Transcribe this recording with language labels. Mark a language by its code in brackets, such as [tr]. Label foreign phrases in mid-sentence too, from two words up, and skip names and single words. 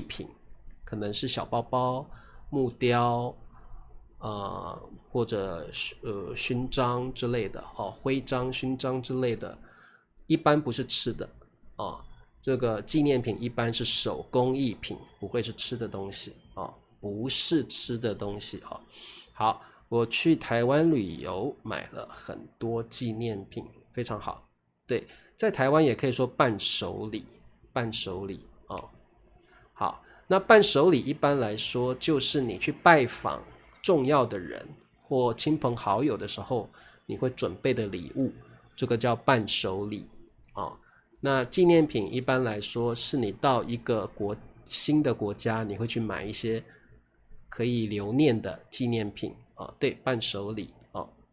[zh] 品，可能是小包包、木雕或者勳章之類的徽章、勳章之類的，一般不是吃的這個紀念品一般是手工藝品，不會是吃的東西不是吃的東西好，我去台灣旅遊買了很多紀念品，非常好。對，在台灣也可以說伴手禮，伴手禮好，那伴手禮一般來說就是你去拜訪重要的人或親朋好友的時候，你會準備的禮物，這個叫伴手禮那紀念品一般來說是你到一個新的國家，你會去買一些可以留念的紀念品啊，對，伴手禮哦。